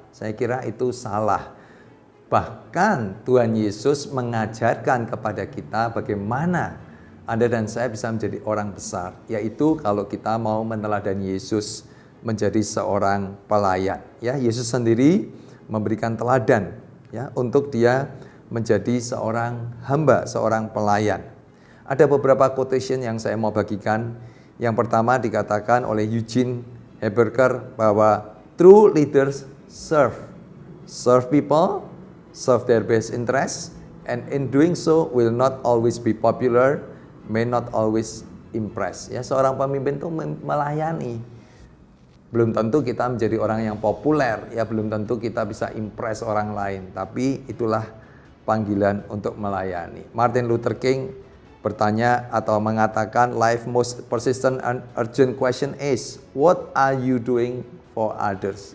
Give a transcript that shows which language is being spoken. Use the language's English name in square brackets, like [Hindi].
[Indonesian] Saya kira itu salah. Bahkan Tuhan Yesus mengajarkan kepada kita bagaimana Anda dan saya bisa menjadi orang besar, yaitu kalau kita mau meneladani Yesus menjadi seorang pelayan. Ya, Yesus sendiri memberikan teladan, ya, untuk dia menjadi seorang hamba, seorang pelayan. Ada beberapa quotation yang saya mau bagikan. Yang pertama dikatakan oleh Eugene Heberker bahwa [English] true leaders serve people, serve their best interest, and in doing so will not always be popular, may not always impress. [Indonesian] Ya, seorang pemimpin itu melayani. Belum tentu kita menjadi orang yang populer, ya, belum tentu kita bisa impress orang lain, tapi itulah panggilan untuk melayani. [English] Martin Luther King [Indonesian] bertanya atau mengatakan, [English] life most persistent and urgent question is, what are you doing for others?